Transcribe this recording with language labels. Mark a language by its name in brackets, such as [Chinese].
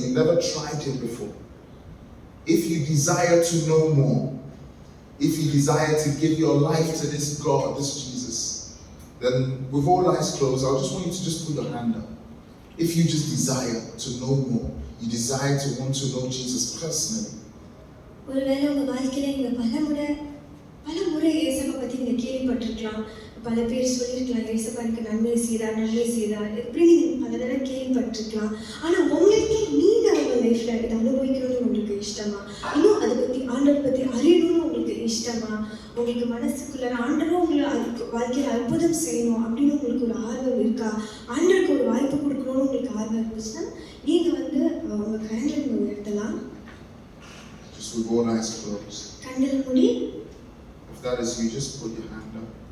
[English] You've never tried Him before. If you desire to know more, if you desire to give your life to this God, this Jesus, then with all eyes closed, I just want you to just put your hand up. If you just desire to know more, you desire to want to know Jesus personally. [Tamil] ஒருவேளை உங்க வாழ்க்கையில நீங்க பல முறை இயேசுவை பத்தி நீங்க கேள்விப்பட்டிருக்கலாம். பல பேர் சொல்லியிருக்கலாம், இயேசுப்பா எனக்கு நன்மை செய்தார் எப்படி நீங்க பல தடவை கேள்விப்பட்டிருக்கலாம். ஆனா உங்களுக்கு நீங்க உங்க லைஃப்ல இதை அனுபவிக்கணும்னு உங்களுக்கு இஷ்டமா, இன்னும் அதை பத்தி ஆண்டவரை பத்தி அறியணும்னு உங்களுக்கு இஷ்டமா? உங்களுக்கு மனசுக்குள்ள ஆண்டவரும் உங்களை வாழ்க்கையில் அற்புதம் செய்யணும் அப்படின்னு உங்களுக்கு ஒரு ஆர்வம் இருக்கா? ஆண்டவருக்கு ஒரு வாய்ப்பு கொடுக்கணும்னு உங்களுக்கு ஆர்வம் இருந்துச்சுன்னா நீங்கள் வந்து உங்கள் கரங்களை உயர்த்தலாம். [English] Just with all eyes closed. [Tamil] கண்களை மூடி. [English] If that is you, just put your hand up.